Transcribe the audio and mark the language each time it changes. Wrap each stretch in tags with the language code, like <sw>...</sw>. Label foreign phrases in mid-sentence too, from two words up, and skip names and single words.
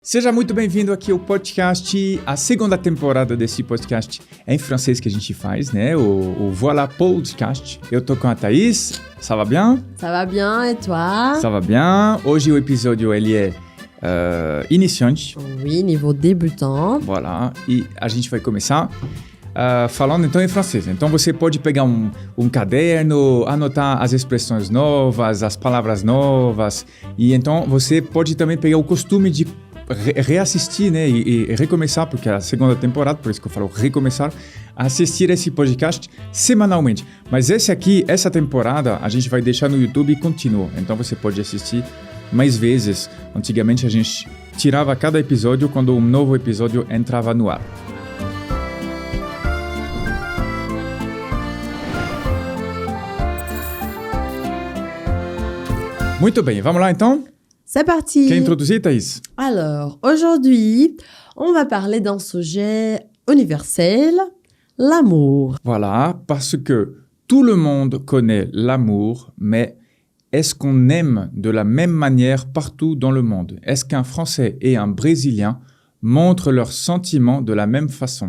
<pt>Seja muito bem-vindo aqui ao podcast, a segunda temporada desse podcast é em francês que a gente faz, né? O Voilà Podcast. Eu tô com a Thaís,</pt> <fr>ça va bien? Ça va bien, et toi? Ça va bien.</fr> <pt>Hoje o episódio, ele é iniciante.</pt> <fr>Oui, niveau débutant. Voilà,</fr> <pt>e a gente vai começar falando então em francês. Então você pode pegar um caderno, anotar as expressões novas, as palavras novas, e então você pode também pegar o costume de reassistir, né, e recomeçar, porque é a segunda temporada, por isso que eu falo recomeçar, assistir esse podcast semanalmente. Mas essa temporada, a gente vai deixar no YouTube e continua. Então você pode assistir mais vezes. Antigamente a gente tirava cada episódio quando um novo episódio entrava no ar. Muito bem, vamos lá então?</pt> <fr>C'est parti!</fr> <pt>Quer introduzir, Thaís?</pt> <fr>Alors, aujourd'hui, on va parler d'un sujet universel, l'amour. Voilà, parce que tout le monde connaît l'amour, mais est-ce qu'on aime de la même manière partout dans le monde? Est-ce qu'un Français et un Brésilien montrent leurs sentiments de la même façon?</fr>